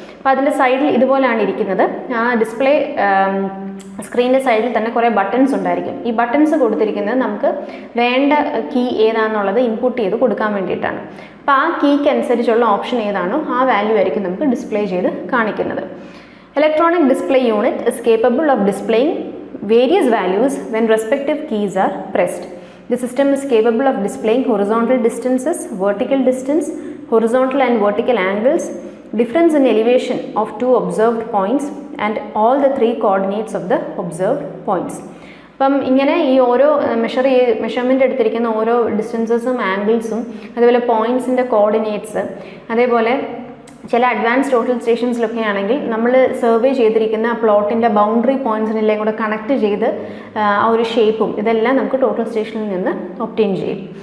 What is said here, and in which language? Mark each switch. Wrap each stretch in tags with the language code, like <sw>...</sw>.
<ml>അപ്പോൾ അതിൻ്റെ സൈഡിൽ ഇതുപോലെയാണ് ഇരിക്കുന്നത്. ആ ഡിസ്പ്ലേ സ്ക്രീനിൻ്റെ സൈഡിൽ തന്നെ കുറേ ബട്ടൺസ് ഉണ്ടായിരിക്കും. ഈ ബട്ടൺസ് കൊടുത്തിരിക്കുന്നത് നമുക്ക് വേണ്ട കീ ഏതാണെന്നുള്ളത് ഇൻപുട്ട് ചെയ്ത് കൊടുക്കാൻ വേണ്ടിയിട്ടാണ്. അപ്പോൾ ആ കീക്ക് അനുസരിച്ചുള്ള ഓപ്ഷൻ ഏതാണോ ആ വാല്യൂ ആയിരിക്കും നമുക്ക് ഡിസ്പ്ലേ ചെയ്ത് കാണിക്കുന്നത്.</ml> <en>Electronic display unit is capable of displaying various values when respective keys are pressed. The system is capable of displaying horizontal distances, vertical distance, horizontal and vertical angles, difference in elevation of 2 observed points and all the 3 coordinates of the observed points.</en> <ml>അപ്പം ഇങ്ങനെ ഈ ഓരോ measurement എടുത്തിരിക്കുന്ന ഓരോ ഡിസ്റ്റൻസസും ആംഗിൾസും അതേപോലെ പോയിൻറ്റ്സിൻ്റെ coordinates, അതേപോലെ ചില advance total സ്റ്റേഷൻസിലൊക്കെ ആണെങ്കിൽ നമ്മൾ സർവേ ചെയ്തിരിക്കുന്ന പ്ലോട്ടിൻ്റെ ബൗണ്ടറി പോയിൻറ്റ്സിനെല്ലാം കൂടെ കണക്ട് ചെയ്ത് ആ ഒരു ഷേപ്പും ഇതെല്ലാം നമുക്ക് ടോട്ടൽ സ്റ്റേഷനിൽ നിന്ന് ഒബ്റ്റെയിൻ ചെയ്യും.</ml>